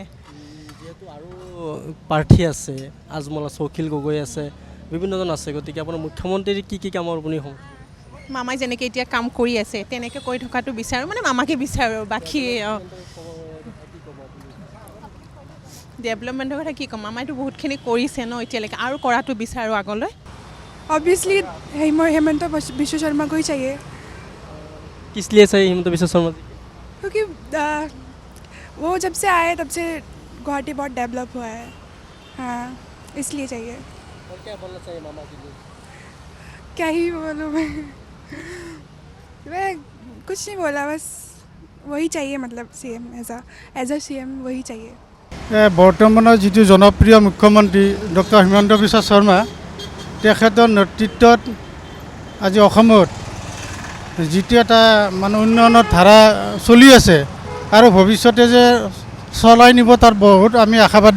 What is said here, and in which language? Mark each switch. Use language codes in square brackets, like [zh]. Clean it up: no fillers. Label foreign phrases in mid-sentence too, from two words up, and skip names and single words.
[as] যিহেতু আৰু প্ৰাৰ্থী আছে, আজমল আছে, অখিল গগৈ আছে, বিভিন্নজন আছে, গতিকে আপোনাৰ মুখ্যমন্ত্ৰীৰ কি কামৰ আপুনি মামাই যেনেকৈ এতিয়া কাম কৰি আছে তেনেকৈ কৰি থকাটো বিচাৰোঁ, মামাকে বিচাৰোঁ। বাকী ডেভেলপমেণ্টৰ কথা কি ক'ম, মামাইতো বহুতখিনি কৰিছে ন এতিয়ালৈকে, আৰু কৰাটো বিচাৰোঁ আগলৈ। [hi] ऑब्वियसली हेमंत विश्व शर्मा को ही चाहिए, किस लिए चाहिए हिमंत विश्व शर्मा जी? क्योंकि वो जब से आए तब से गुवाहाटी बहुत डेवलप हुआ है, हाँ इसलिए चाहिए। और क्या बोलना चाहिए मामा के लिए? क्या ही बोलूँ मैं कुछ नहीं बोला, बस वही चाहिए, [en] CM as a CM [hi] वही चाहिए। [as] বৰ্তমানৰ যিটো জনপ্ৰিয় মুখ্যমন্ত্ৰী ডক্টৰ হিমন্ত বিশ্ব শৰ্মা তেখেতৰ নেতৃত্বত আজি অসমত যিটো এটা উন্নয়নৰ ধাৰা চলি আছে আৰু ভৱিষ্যতে যে চলাই নিব তাৰ বহুত আমি আশাবাদী।